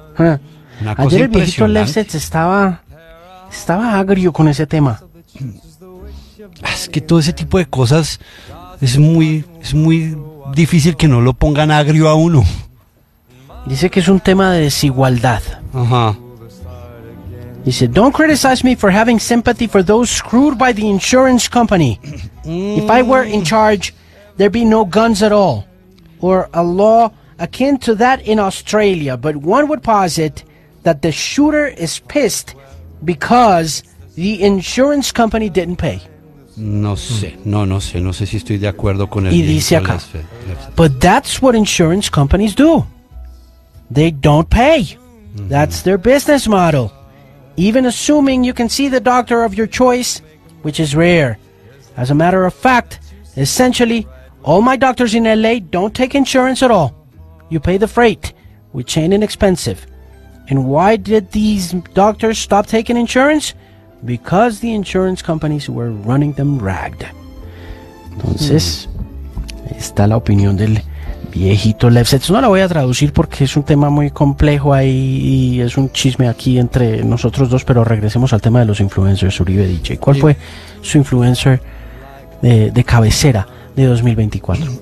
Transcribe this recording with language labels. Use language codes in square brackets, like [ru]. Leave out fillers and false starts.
[es] Una cosa Ayer el viejito Lefset estaba agrio con ese tema. Es que todo ese tipo de cosas es muy difícil que no lo pongan agrio a uno. Dice que es un tema de desigualdad. Ajá. Dice, [en] don't criticize me for having sympathy for those screwed by the insurance company. If I were in charge, there'd be no guns at all. Or a law akin to that in Australia. But one would posit that the shooter is pissed because the insurance company didn't pay. [es] No sé, no sé si estoy de acuerdo con el. Y dice acá, [en] but that's what insurance companies do. They don't pay. That's their business model. Even assuming you can see the doctor of your choice, which is rare. As a matter of fact, essentially, all my doctors in LA don't take insurance at all. You pay the freight, which ain't inexpensive. And why did these doctors stop taking insurance? Because the insurance companies were running them ragged. [es] Entonces, está la opinión del viejito Lefset. No la voy a traducir porque es un tema muy complejo ahí y es un chisme aquí entre nosotros dos, pero regresemos al tema de los influencers, Uribe DJ. ¿Cuál fue su influencer de cabecera de 2024?